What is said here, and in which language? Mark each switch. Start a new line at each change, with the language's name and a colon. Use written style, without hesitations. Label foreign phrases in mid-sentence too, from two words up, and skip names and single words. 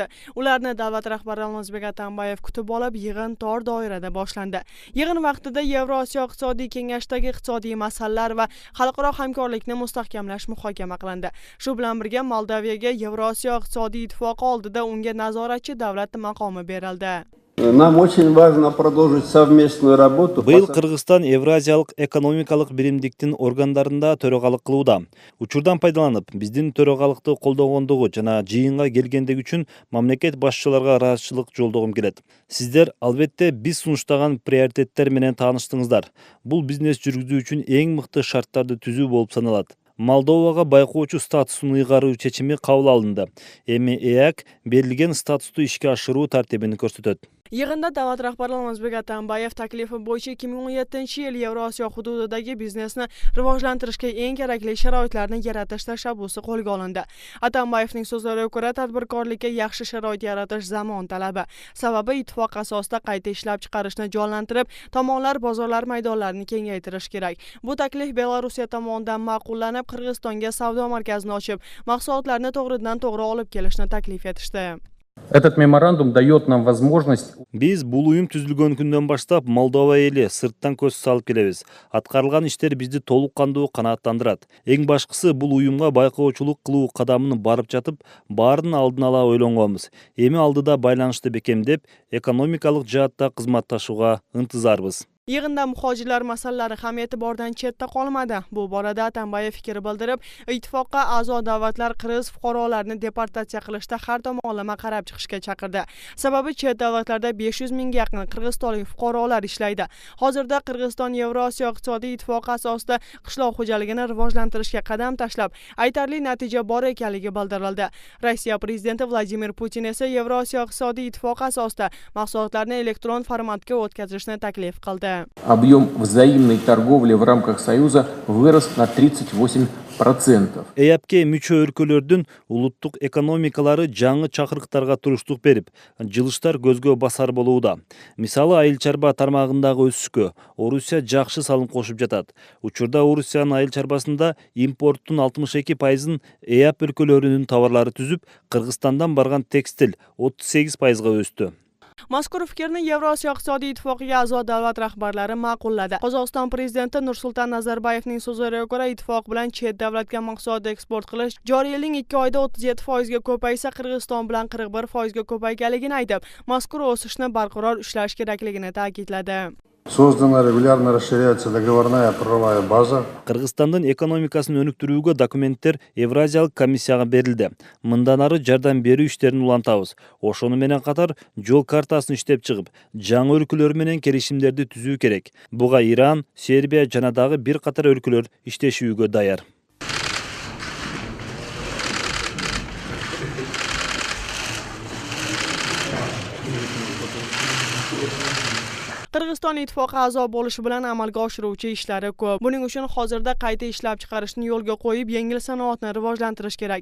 Uzbek: Ularni davlat rahbari Almazbek Atambayev kutib olib, yig'in tor doirada boshlandi. Yig'in vaqtida Yevrosiyo iqtisodiy kengashdagi iqtisodiy masalalar va xalqaro hamkorlikni mustahkamlash muhokama qilindi. Shu bilan birga Moldaviyaga Yevrosiyo iqtisodiy ittifoqi oldida unga nazoratchi davlat maqomi berildi.
Russian: Нам очень важно продолжить совместную работу.
Kyrgyz: Быйыл Кыргызстан Евразиялык экономикалык биримдиктин органдарында төрагалык кылууда. Учурдан пайдаланып, биздин төрагалыкты колдогондугу жана жыйынга келгендиги үчүн мамлекет башчыларга ыраазычылык жолдогум келет. Сиздер албетте биз сунуштаган приоритеттер менен тааныштыңыздар. Бул бизнес жүргүзүү үчүн эң мыкты шарттарды түзүү болуп саналат. Молдовага байкоочу статусун ыйгаруу чечими кабыл алынды. Эми ЭАК берилген статусту ишке ашыруу тартибин көрсөтөт.
Uzbek: Yig'inda davlat rahbari Almazbek Atambayev taklifi bo'yicha 2017-yil Yevrosiyo hududidagi biznesni rivojlantirishga eng kerakli sharoitlarni yaratish tashabbusi qo'lga olindi. Atambayevning so'zlariga ko'ra, tadbirkorlikka yaxshi sharoit yaratish zamon talabi. Sababi ittifoq asosida qayta ishlab chiqarishni jonlantirib, tomonlar bozorlar maydonlarini kengaytirish kerak. Bu taklif Belorussiya tomonidan ma'qullanib, Qirg'izistonga savdo markazini ochib, mahsulotlarni to'g'ridan-to'g'ri olib kelishni taklif etishdi.
Russian: Этот меморандум дает нам возможность.
Kyrgyz: Биз бул уюм түзүлгөн күндөн баштап Молдова эли сырттан көз салып келебиз. Аткарылган иштер бизди толук кандуу канааттандырат. Эң башкысы бул уюмга байкоочулук кылуу кадамын барып жатып, баарын алдын ала ойлонгонбуз. Эми алдыда байланышты бекемдеп, экономикалык жаатта кызматташууга ынтызарбыз.
Uzbek: Yig'inda muhojirlar masalalari ham e'tibordan chetda qolmadi. Bu borada Atambayev fikr bildirib, ittifoqqa a'zo davlatlar qirg'iz fuqarolarini deportatsiya qilishda har tomonlama qarab chiqishga chaqirdi. Sababi chet davlatlarda 500 mingga yaqin qirg'izistonlik fuqarolar ishlaydi. Hozirda Qirg'iziston Yevrosiyo iqtisodiy ittifoqi asosida qishloq xo'jaligini rivojlantirishga qadam tashlab, aytarli natija bor ekanligi bildirildi. Rossiya prezidenti Vladimir Putin esa Yevrosiyo iqtisodiy ittifoqi asosida mahsulotlarni elektron formatga o'tkazishni taklif qildi.
Russian: Объем взаимной торговли в рамках Союза вырос на 38%.
Kyrgyz: ЭАПке мүчө өлкөлөрдүн улуттук экономикалары жаңы чакырыктарга туруштук берип, жылыштар көзгө басар болууда. Мисалы, айыл чарба тармагындагы өсүшкө Орусия жакшы салым кошуп жатат. Учурда Орусиянын айыл чарбасында импорттун 62%-ын ЭАП өлкөлөрүнүн товарлары түзүп, Кыргызстандан барган текстил 38%-га өстү.
Uzbek: Mazkur fikrni Yevrosiyo iqtisodiy ittifoqiga a'zo davlat rahbarlari ma'qulladi. Qozog'iston prezidenti Nursulton Nazarboyevning so'zlariga ko'ra, ittifoq bilan chet davlatga mahsulot eksport qilish joriy yilning 2 oyda 37% ga ko'paysa, Qirg'iziston bilan 41% ga ko'payganligini aytib, mazkur o'sishni barqaror ushlash kerakligini ta'kidladi.
Russian: Создана регулярно расширяется договорная правовая база.
Kyrgyz: Кыргызстандын экономикасын өнүктүрүүгө документтер Евразиялык комиссияга берилди. Мындан ары жардам берүү иштерин улантабыз. Ошону менен катар жол картасын иштеп чыгып, жаңы өлкөлөр менен келишимдерди түзүү керек. Буга Иран, Сербия жана дагы бир катар өлкөлөр иштешүүгө даяр.
Uzbek: Qirg'iziston ittifoqi a'zo bo'lishi bilan amalga oshiruvchi ishlari ko'p. Buning uchun hozirda qayta ishlab chiqarishni yo'lga qo'yib, yengil sanoatni rivojlantirish kerak.